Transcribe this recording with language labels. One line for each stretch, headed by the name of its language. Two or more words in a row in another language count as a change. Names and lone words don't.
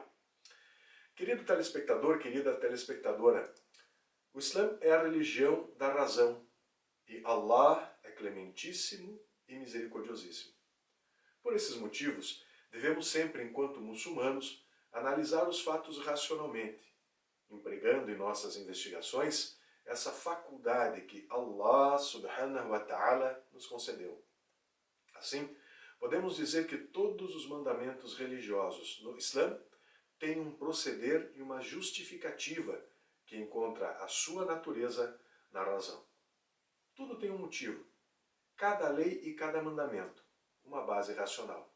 Portuguese: Querido telespectador, querida telespectadora, o Islã é a religião da razão e Allah é clementíssimo e misericordiosíssimo. Por esses motivos, devemos sempre, enquanto muçulmanos, analisar os fatos racionalmente, empregando em nossas investigações essa faculdade que
Arabic: الله سبحانه وتعالى
Portuguese: nos concedeu. Assim, podemos dizer que todos os mandamentos religiosos no Islã têm um proceder e uma justificativa que encontra a sua natureza na razão. Tudo tem um motivo. Cada lei e cada mandamento, uma base racional.